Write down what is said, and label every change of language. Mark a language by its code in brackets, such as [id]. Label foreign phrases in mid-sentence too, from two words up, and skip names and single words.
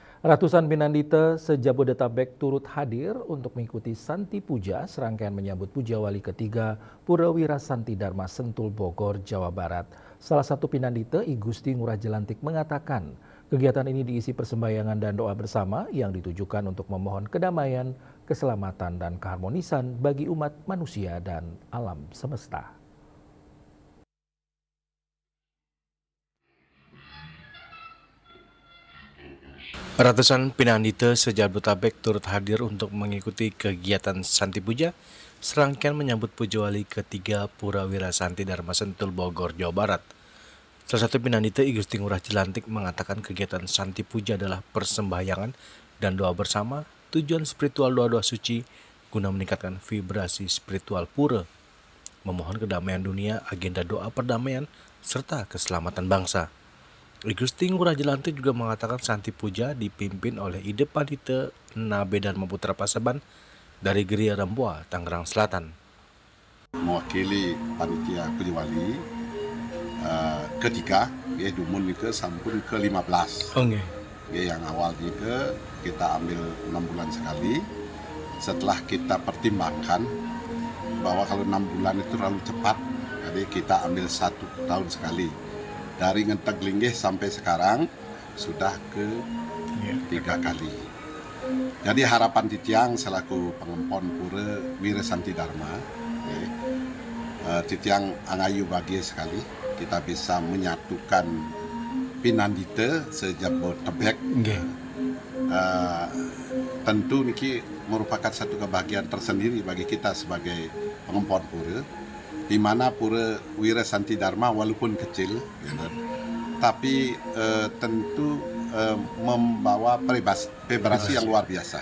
[id] Ratusan Pinandita se-Jabodetabek turut hadir untuk mengikuti Santi Puja serangkaian menyambut Puja Wali ketiga Purawira Santi Dharma Sentul Bogor, Jawa Barat. Salah satu Pinandita, I Gusti Ngurah Jelantik mengatakan, kegiatan ini diisi persembahyangan dan doa bersama yang ditujukan untuk memohon kedamaian, keselamatan, dan keharmonisan bagi umat manusia dan alam semesta. Ratusan Pinandita se-Jabodetabek turut hadir untuk mengikuti kegiatan Santi Puja serangkaian menyambut Puja Wali ketiga Purawira Santi Dharma Sentul Bogor, Jawa Barat. Salah satu Pinandita, I Gusti Ngurah Jelantik mengatakan kegiatan Santi Puja adalah persembahyangan dan doa bersama, tujuan spiritual doa-doa suci guna meningkatkan vibrasi spiritual pura, memohon kedamaian dunia, agenda doa perdamaian, serta keselamatan bangsa. I Gusti Ngurah Jelantik juga mengatakan Santi Puja dipimpin oleh Ide Pandita Nabe Dharma Putra Pasaban dari Geria Remboa, Tangerang Selatan. Mewakili panitia Puja Wali ketiga, [ban] Dumun ke sampun [id] ke-15. Okay. Yang awal kita ambil 6 bulan sekali. Setelah kita pertimbangkan bahwa kalau 6 bulan itu terlalu cepat, jadi kita ambil 1 tahun sekali. Dari Ngentek Linggih sampai sekarang sudah ke 3 kali. Jadi harapan Titiang selaku pengempon pura Wira Santi Dharma, [ban] Titiang angayu bahagia [id] sekali kita bisa menyatukan Pinandita se-Jabodetabek. Tentu niki merupakan satu kebahagiaan tersendiri bagi kita sebagai pengempon pura, di mana pura Wira Santi Dharma walaupun kecil, tapi tentu membawa vibrasi yang luar biasa.